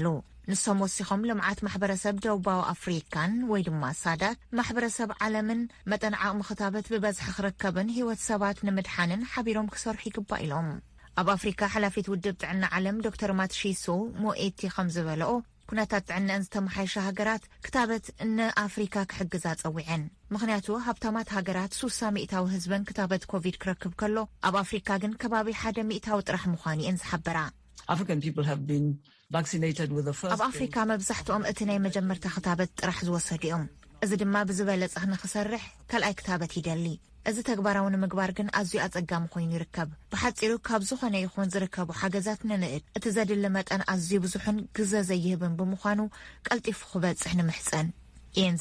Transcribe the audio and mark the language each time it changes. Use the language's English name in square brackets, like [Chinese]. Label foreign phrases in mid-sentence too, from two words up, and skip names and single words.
[Tigrinya] ንሶም ወሲኾም ልምዓት ማሕበረሰብ ደቡባዊ ኣፍሪካን ወይ ድማ ሳዳት ማሕበረሰብ ዓለምን መጠን ዓቕሚ ክታበት ብበዝሒ ክርከብን ህይወት ሰባት ንምድሓንን ሓቢሮም ክሰርሑ ይግባእ ኢሎም። ኣብ ኣፍሪካ ሓላፊት ውድብ ጥዕና ዓለም ዶክተር ማትሺሶ ሞኤቲ ከም ዝበለኦ ኩነታት ጥዕናን ዝተመሓየሸ ሃገራት ክታበት ንኣፍሪካ ክሕግዛ ጸዊዐን። ምክንያቱ ሃብታማት ሃገራት 60 ሚእታዊ ህዝበን ክታበት ኮቪድ ክረክብ ከሎ ኣብ ኣፍሪካ ግን ከባቢ 1 ሚእታዊ ጥራሕ ምዃኑ እየን ዝሓበራ። [English] African people have been vaccinated with the first. [Tigrinya] ኣብ ኣፍሪካ መብዛሕትኦም እቲ ናይ መጀመርታ ክታበት ጥራሕ ዝወሰዱ እዮም። እዚ ድማ ብዝበለጸ ንኽሰርሕ ካልኣይ ክታበት ይደሊ። እዚ ተግባራዊ ንምግባር ግን ኣዝዩ ኣጸጋሚ ኮይኑ ይርከብ። ብሓጺሩ ካብ ዝኾነ ይኹን ዝርከቡ ሓገዛት ንንእድ እቲ ዘድሊ መጠን ኣዝዩ ብዙሕን ግዘ ዘይህብን ብምዃኑ ቀልጢፉ ክበጽሕ ንምሕፀን እየን